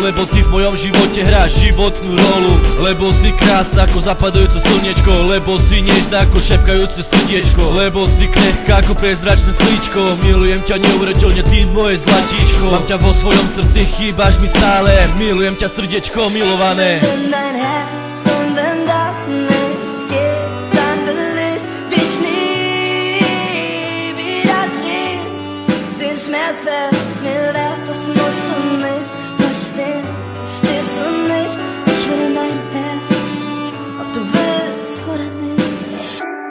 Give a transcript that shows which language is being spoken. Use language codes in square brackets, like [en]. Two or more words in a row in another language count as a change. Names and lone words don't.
[sk] Lebo ty v mojom živote hráš životnú rolu. Lebo si krásna ako zapadajúce slniečko. Lebo si nežná ako šepkajúce srdiečko. Lebo si krehká ako prezračné sklíčko. Milujem ťa neuveriteľne, ty moje zlatíčko. Mám ťa vo svojom srdci, chýbaš mi stále. Milujem ťa srdiečko milované. [de] Schmerz wär's mir wert, das musst du nicht verstehen, verstehst du nicht? Ich will in dein Herz, ob du willst oder nicht.